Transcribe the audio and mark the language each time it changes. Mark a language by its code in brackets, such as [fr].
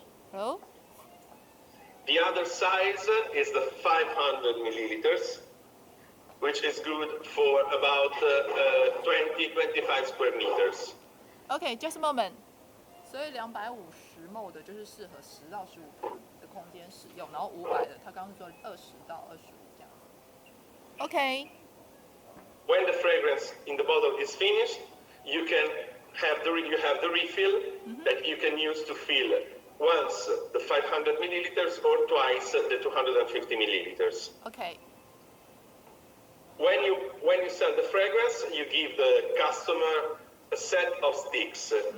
[en] Hello? The other size is the 500 milliliters, which is good for about 20-25 square meters. OK, just a moment. [zh] 所以250 ml 的就是适合10到15平的空间使用，然后500的，他刚刚说20到25这样。 [en] OK. When the fragrance in the bottle is finished, you have the refill that you can use to fill once the 500 milliliters or twice the 250 milliliters. OK. When you sell the fragrance, you give the customer a set of sticks.